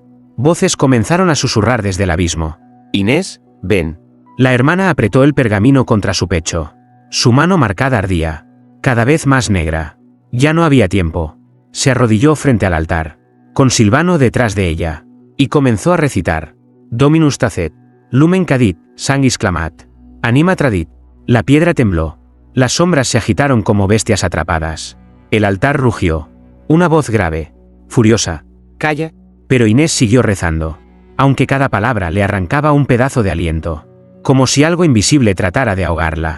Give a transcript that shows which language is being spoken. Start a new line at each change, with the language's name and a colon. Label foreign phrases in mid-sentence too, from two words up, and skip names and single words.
Spanish: Voces comenzaron a susurrar desde el abismo. «Inés, ven». La hermana apretó el pergamino contra su pecho. Su mano marcada ardía, cada vez más negra. Ya no había tiempo. Se arrodilló frente al altar, con Silvano detrás de ella, y comenzó a recitar:
Latin: «Dominus tacet, lumen cadit, sanguis clamat, anima tradit».
Spanish: La piedra tembló. Las sombras se agitaron como bestias atrapadas. El altar rugió. Una voz grave, furiosa. «Calla». Pero Inés siguió rezando, aunque cada palabra le arrancaba un pedazo de aliento, como si algo invisible tratara de ahogarla.